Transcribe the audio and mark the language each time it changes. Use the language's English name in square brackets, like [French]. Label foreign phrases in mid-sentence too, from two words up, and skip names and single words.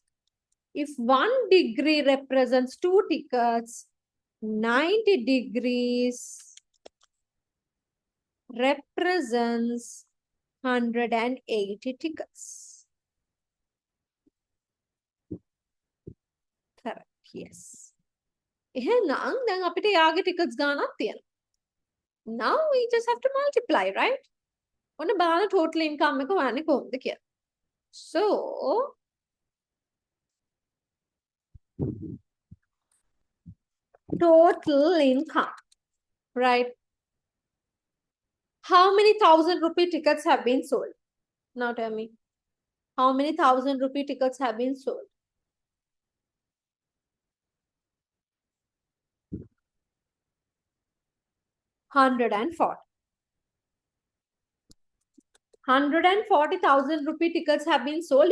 [English] If 1 degree represents 2 tickets, 90 degrees represents 180 tickets. Correct. Yes. [Sinhala] එහෙනම් දැන් අපිට යාගේ tickets ගානක් තියෙනවා. [English] Now we just have to multiply, right? [Sinhala] ඔන්න බලන්න [English] total income [Sinhala] එක හොයන්නේ කොහොමද කියලා. [English] So total income, right? How many 1,000 rupee tickets have been sold? Now tell me. How many 1,000 rupee tickets have been sold? Hundred and 140,000 rupee tickets have been sold.